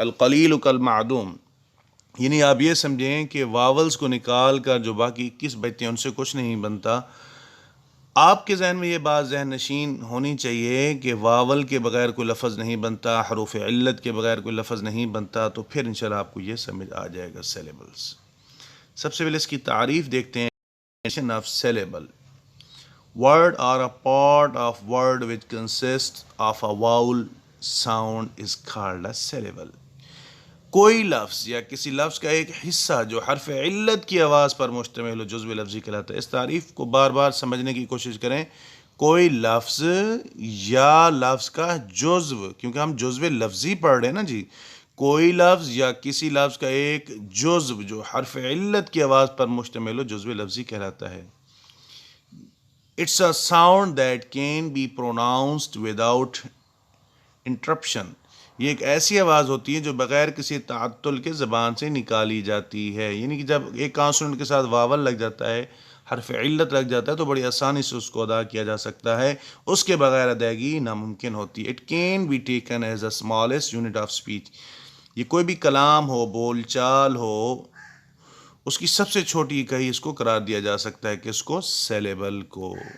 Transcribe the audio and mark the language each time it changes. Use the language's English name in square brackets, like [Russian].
[Urdu] القلیل کالمعدوم، یعنی آپ یہ سمجھیں کہ واولز کو نکال کر جو باقی 21 بچتے ہیں ان سے کچھ نہیں بنتا. آپ کے ذہن میں یہ بات ذہن نشین ہونی چاہیے کہ واول کے بغیر کوئی لفظ نہیں بنتا، حروف علت کے بغیر کوئی لفظ نہیں بنتا. تو پھر انشاءاللہ آپ کو یہ سمجھ آ جائے گا سیلیبلز. سب سے پہلے اس کی تعریف دیکھتے ہیں. [English] definition of syllable: word or a part of word which consists of a vowel sound is called a syllable. [Urdu] کوئی لفظ یا کسی لفظ کا ایک حصہ جو حرف علت کی آواز پر مشتمل ہو جزو لفظی کہلاتا ہے. اس تعریف کو بار بار سمجھنے کی کوشش کریں. کوئی لفظ یا لفظ کا جزو، کیونکہ ہم جزو لفظی پڑھ رہے ہیں نا جی. کوئی لفظ یا کسی لفظ کا ایک جزو جو حرف علت کی آواز پر مشتمل ہو جزو لفظی کہلاتا ہے. [English] It's a sound that can be pronounced without interruption. [Urdu] یہ ایک ایسی آواز ہوتی ہے جو بغیر کسی تعطل کے زبان سے نکالی جاتی ہے. یعنی کہ جب ایک کانسوننٹ کے ساتھ واول لگ جاتا ہے، حرف علت لگ جاتا ہے، تو بڑی آسانی سے اس کو ادا کیا جا سکتا ہے. اس کے بغیر ادائیگی ناممکن ہوتی ہے. [English] It can be taken as the smallest unit of speech. [Urdu] یہ کوئی بھی کلام ہو، بول چال ہو، اس کی سب سے چھوٹی اکائی اس کو قرار دیا جا سکتا ہے کہ اس کو سیلیبل کو.